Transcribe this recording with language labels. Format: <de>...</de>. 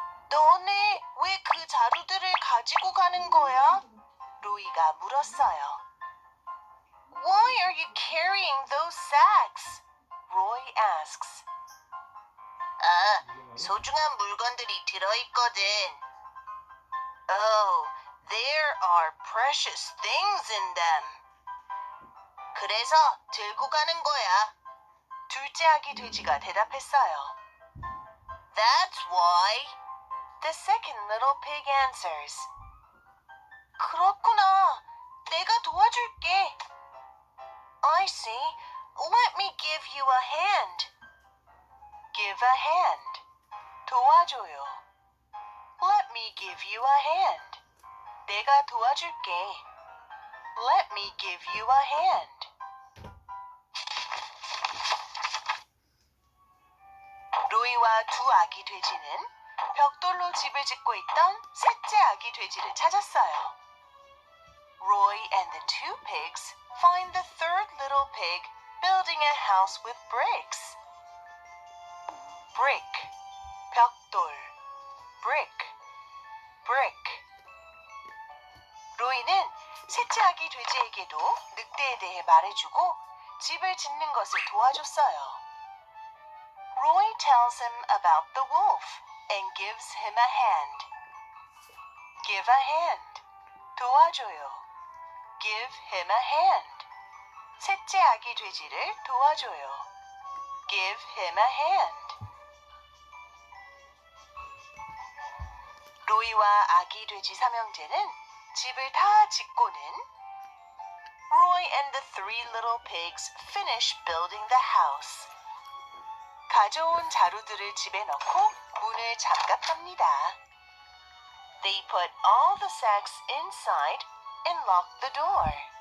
<ko>너네 왜 그 자루들을 가지고 가는 거야? 로이가 물었어요.</ko> <en>Why are you carrying those sacks? Roy asks.</en> <ko>소중한 물건들이 들어있거든.</ko> <en>Oh, there are precious things in them.</en> <ko>그래서 들고 가는 거야. 둘째 아기 돼지가 대답했어요.</ko> <en>That's why. The second little pig answers.</en> <ko>그렇구나. 내가 도와줄게.</ko> <en>I see. Let me give you a hand. Give a hand.</en> <ko>도와줘요.</ko> <en>Let me give you a hand.</en> <ko>내가 도와줄게.</ko> <en>Let me give you a hand.</en> <ko>로이와 두 아기 돼지는 벽돌로 집을 짓고 있던 셋째 아기 돼지를 찾았어요.</ko> <en>Roy and the two pigs find the third little pig building a house with bricks. Brick, 벽돌, brick, brick.</en> <ko>로이는 셋째 아기 돼지에게도 늑대에 대해 말해주고 집을 짓는 것을 도와줬어요.</ko> <en>Roy tells him about the wolf and gives him a hand. Give a hand.</en> <ko>도와줘요.</ko> <en>Give him a hand.</en> <ko>셋째 아기 돼지를 도와줘요.</ko> <en>Give him a hand.</en> <ko>로이와 아기 돼지 삼형제는 집을 다 짓고는</ko> <en>Roy and the three little pigs finish building the house.</en> <ko>가져온 자루들을 집에 넣고 문을 잠갔답니다.</ko> <en>They put all the sacks inside and locked the door.</en>